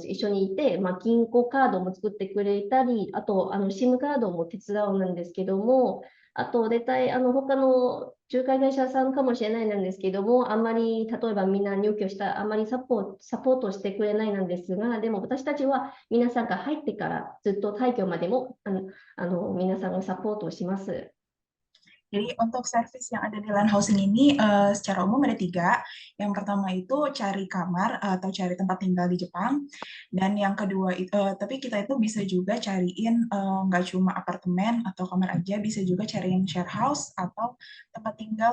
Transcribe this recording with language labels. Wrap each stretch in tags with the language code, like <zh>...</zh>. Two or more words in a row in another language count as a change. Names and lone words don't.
<ja>一緒にいて、銀行カードも作ってくれたり、あと、SIM カードも手伝うんですけども、あと、絶対、他の仲介会社さんかもしれないなんですけども、あんまり、例えばみんな入居した、あんまりサポートしてくれないなんですが、でも私たちは皆さんが入ってからずっと退去までも、皆さんがサポートをします。</ja> <id>Jadi untuk servis yang ada di Land Housing ini secara umum ada tiga. Yang pertama itu cari kamar atau cari tempat tinggal di Jepang. Dan yang kedua itu, tapi kita itu bisa juga cariin nggak cuma apartemen atau kamar aja, bisa juga cariin</id> <en>share house</en> <id>atau tempat tinggal.</id>